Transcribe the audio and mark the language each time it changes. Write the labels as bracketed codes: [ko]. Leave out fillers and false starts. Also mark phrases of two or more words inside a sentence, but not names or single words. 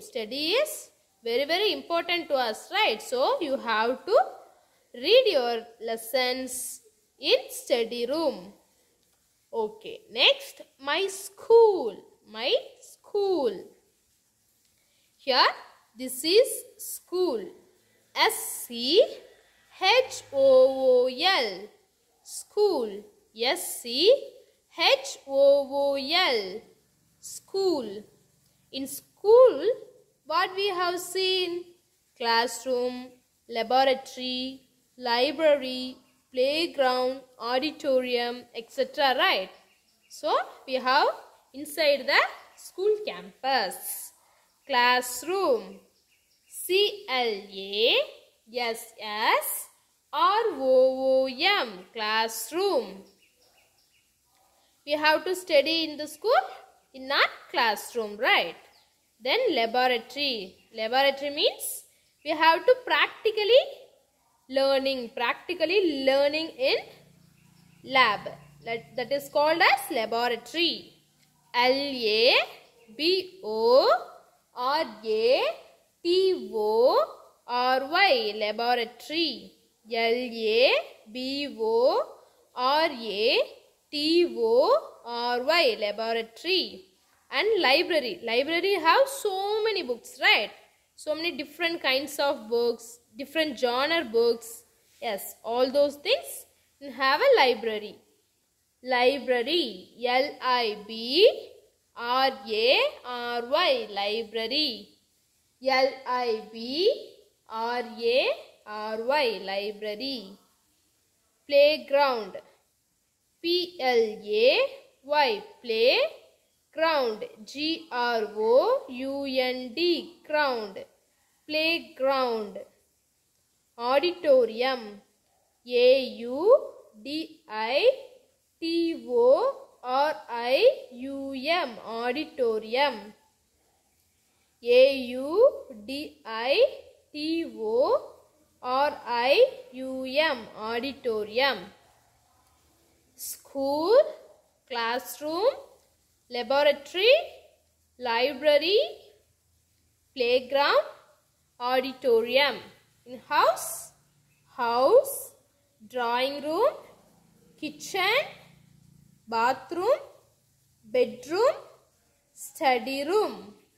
[en] Study is very, very important to us, right? So you have to read your lessons in study room. Okay, next, my school. My school. Here, this is school. S-C-H-O-O-L. School. S-C-H-O-O-L. School. In school, what we have seen? Classroom, laboratory, library, playground, auditorium, etc. Right? So, we have inside the school campus. Classroom. C-L-A-S-S-R-O-O-M. Classroom. We have to study in the school, in our classroom, right? Then laboratory. Laboratory means we have to practically learning in lab. That is called as laboratory. L-A-B-O-R-A-T-O-R-Y. Laboratory. L-A-B-O-R-A-T-O-R-Y. Laboratory. And library. Library have so many books, right? So many different kinds of books, different genre books. Yes, all those things have a library. Library. L-I-B-R-A-R-Y. Library. L-I-B-R-A-R-Y. Library. Playground. P-L-A-Y. Play. Ground. G-R-O-U-N-D. Ground. Playground. Auditorium. A-U-D-I-T-O-R-I-U-M. Auditorium. A-U-D-I-T-O-R-I-U-M. Auditorium. School, classroom, laboratory, library, playground, auditorium. In house, house, drawing room, kitchen, bathroom, bedroom, study room.